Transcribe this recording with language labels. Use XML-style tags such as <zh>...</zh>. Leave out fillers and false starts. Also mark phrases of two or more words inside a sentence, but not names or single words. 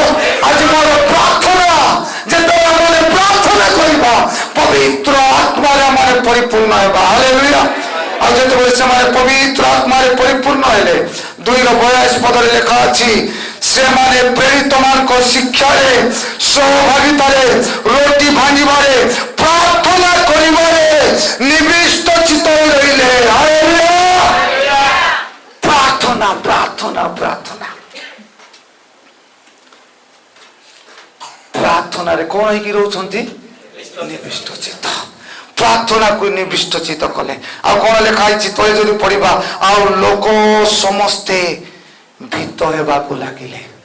<or>ଆଜି ମୋର ପ୍ରାର୍ଥନା, ଯେତେବେଳେ ଆମେ ପ୍ରାର୍ଥନା କରିବା ପବିତ୍ର ଆତ୍ମାରେ ଆମେ ପରିପୂର୍ଣ୍ଣ ହେବା। ହାଲେଲୁୟା। ଆଉ ଯେତେବେଳେ ସେମାନେ ପବିତ୍ର ଆତ୍ମାରେ ପରିପୂର୍ଣ୍ଣ ହେଲେ, 2:22 ପଦରେ ଲେଖା ଅଛି, ସେମାନେ ପ୍ରେରିତ ମାନଙ୍କ ଶିକ୍ଷାରେ, ସହଭାଗିତାରେ, ରୋଟି ଭାଙ୍ଗିବାରେ, ପ୍ରାର୍ଥନା କରିବାରେ নিবিষ্ট চিত্ত রইলে। হালেলুয়া। প্রার্থনা প্রার্থনা প্রার্থনা ପ୍ରାର୍ଥନାରେ କଣ ହେଇକି ରହୁଛନ୍ତି? ନିବିଷ୍ଟ ଚିତ୍ତ। ପ୍ରାର୍ଥନାକୁ ନିବିଷ୍ଟ ଚିତ୍ତ କଲେ। ଆଉ କଣ ଲେଖା ହେଇଛି ତଳେ ଯଦି ପଢିବା, ଆଉ ଲୋକ ସମସ୍ତେ ଭୀତ ହେବାକୁ ଲାଗିଲେ।</or>